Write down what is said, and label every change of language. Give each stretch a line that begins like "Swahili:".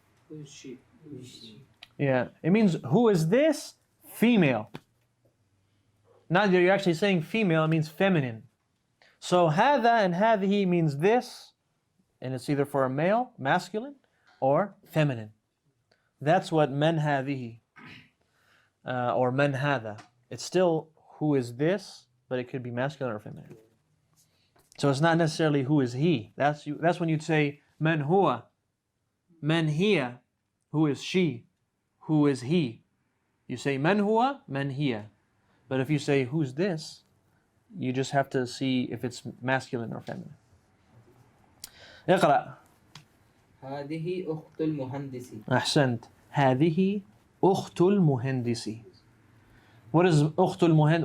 English: Who is she? Who is she? Yeah, it means who is this? Female. Not that you're actually saying female, it means feminine. So هذا and هذه means this, and it's either for a male, masculine, or feminine. That's what
Arabic: من هذه or من هذا.
English: It's still who is this, but it could be masculine or feminine. So it's not necessarily who is he. That's when you'd say
Arabic: من هو, من هي,
English: who is she, who is he. You say
Arabic: من هو, من هي.
English: But if you say who's this, you just have to see if it's masculine or feminine.
Arabic: اقرأ. هذه أخت المهندس. أحسنت. هذه أخت المهندس.
English: What is
Arabic: أخت المهندس?